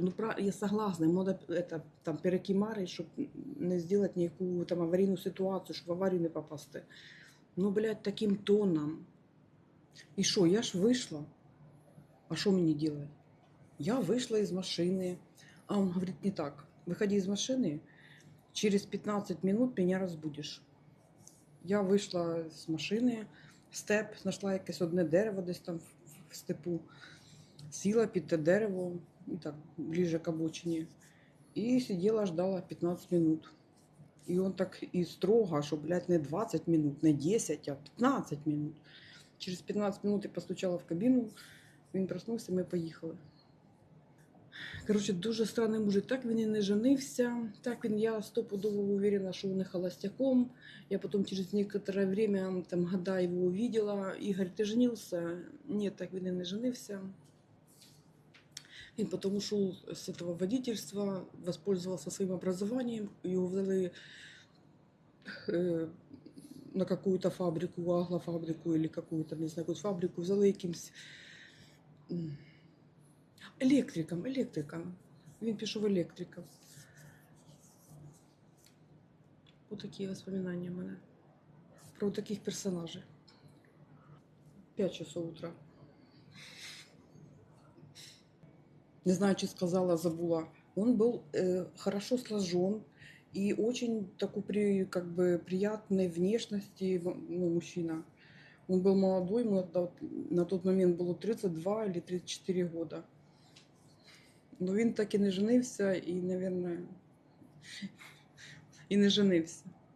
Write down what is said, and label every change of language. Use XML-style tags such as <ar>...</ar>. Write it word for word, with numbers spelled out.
<ru>Ну, пра- я согласна, ему надо это, там, перекимарить, чтобы не сделать никакую там аварийную ситуацию, чтобы в аварию не попасть. Ну, блядь, таким тоном. И что, я ж вышла. А что мне делать? Я вышла из машины. А он говорит, не так. Выходи из машины, через пятнадцать минут меня разбудишь.</ru> <uk>Я вийшла з машини, в степ, знайшла якесь одне дерево десь там в- в степу, сіла під те дерево, ну, так,</uk> <ru>ближе к обочині,</ru> <uk>і сиділа,</uk> <ru>ждала пятнадцать минут.</ru> <uk>І він так і строго, що, блядь,</uk> <ru>не двадцать минут, не десять, а пятнадцать минут.</ru> <uk>Через</uk> <ru>пятнадцать минут</ru> <uk>я постучала в кабіну, він проснувся, ми поїхали. Коротше, дуже странний мужик. Так він і не женився. Так він,</uk> <ru>я стопудово уверена,</ru> <uk>що він і холостяком.</uk> <ru>Я</ru> <uk>потім</uk> <ru>через некоторое время, там, года його увидела.</ru> <uk>Ігор, ти женився? Ні, так він і не женився. Він потім ушов з цього водительства,</uk> <ru>воспользовался</ru> <uk>своїм образованием.</uk> <ru>Його взяли е, на какую-то фабрику, аглофабрику или какую-то, не знаю,</ru> <uk>якусь фабрику. Взяли якимсь м, електриком, електриком. Він пішов електриком.</uk> <ru>Вот такие воспоминания у меня про таких персонажей. пять часов утра. Не знаю, что сказала, забыла. Он был э, хорошо сложен и очень такой при, как бы приятной внешности м- ну, мужчина. Он был молодой, ему тогда вот на тот момент было тридцать два или тридцать четыре года.</ru> <uk>Но він так і не женився, і,</uk> <ru>наверное,</ru> <uk>і не женився.</uk>